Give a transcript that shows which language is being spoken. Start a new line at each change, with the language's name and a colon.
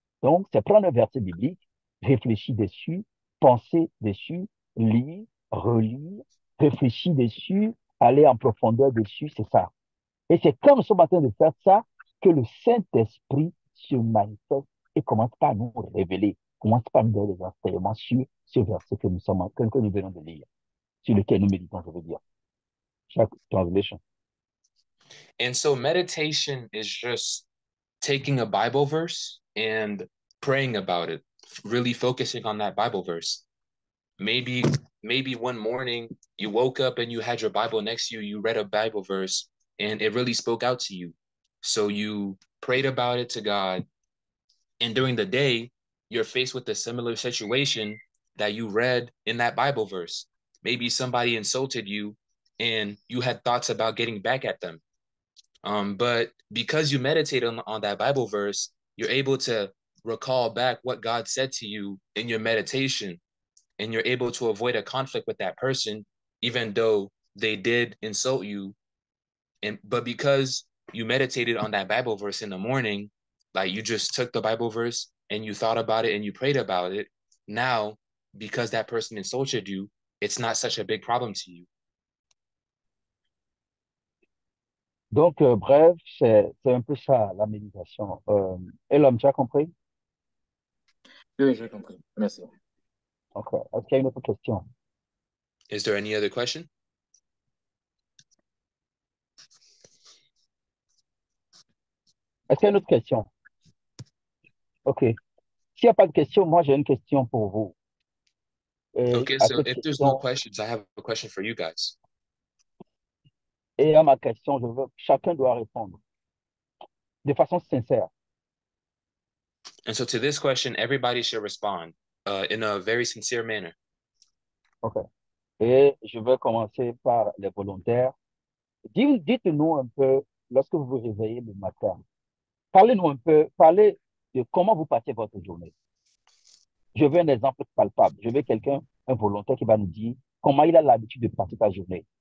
French: Donc, c'est prendre un verset biblique, réfléchir dessus, penser dessus, lire, relire, réfléchir dessus, aller en profondeur dessus, c'est ça. Et c'est quand nous sommes en train de faire ça que le Saint-Esprit se manifeste et commence par nous révéler, commence par nous donner des enseignements sur ce verset que nous venons de lire, sur lequel nous méditons, je veux dire. Chaque translation.
English: And so meditation is just taking a Bible verse and praying about it, really focusing on that Bible verse. Maybe one morning you woke up and you had your Bible next to you, you read a Bible verse and it really spoke out to you. So you prayed about it to God. And during the day, you're faced with a similar situation that you read in that Bible verse. Maybe somebody insulted you and you had thoughts about getting back at them. But because you meditate on that Bible verse, you're able to recall back what God said to you in your meditation, and you're able to avoid a conflict with that person, even though they did insult you. But because you meditated on that Bible verse in the morning, like you just took the Bible verse and you thought about it and you prayed about it, now because that person insulted you, it's not such a big problem to you.
French: Donc, bref, c'est un peu ça, la méditation. Et l'homme, tu as compris? Oui, j'ai compris. Merci. Ok. Est-ce qu'il y a une autre question?
English: Is there any other question?
French: Est-ce qu'il y a une autre question? Ok. S'il n'y a pas de question, moi, j'ai une question pour vous. Et
English: Okay,
French: à
English: so
French: cette
English: if there's no
French: question,
English: questions, I have a question for you guys.
French: et à ma question, chacun doit répondre de façon sincère.
English: And so to this question, everybody should respond in a very sincere manner.
French: Ok. Et je vais commencer par les volontaires. Dites-nous un peu, lorsque vous vous réveillez le matin, parlez-nous un peu, parlez de comment vous passez votre journée. Je veux un exemple palpable. Je veux quelqu'un, un volontaire qui va nous dire comment il a l'habitude de passer sa journée.